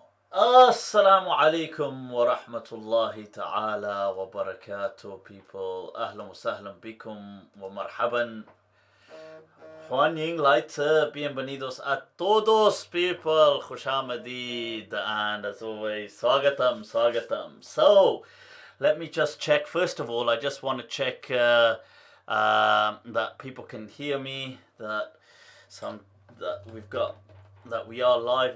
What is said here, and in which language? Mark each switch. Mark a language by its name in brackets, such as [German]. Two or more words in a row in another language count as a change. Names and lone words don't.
[Arabic] السلام عليكم ورحمة الله تعالى وبركاته, people. أهلا وسهلا بكم ومرحبا. [Chinese] 欢迎 [Spanish] Layth, bienvenidos a todos, [English] people. [Persian] خوش آمدید. [English] And as always, [Hindi] स्वागतम्, स्वागतम्. [English] So, let me just check. First of all, I just want to check that people can hear me, that that we are live.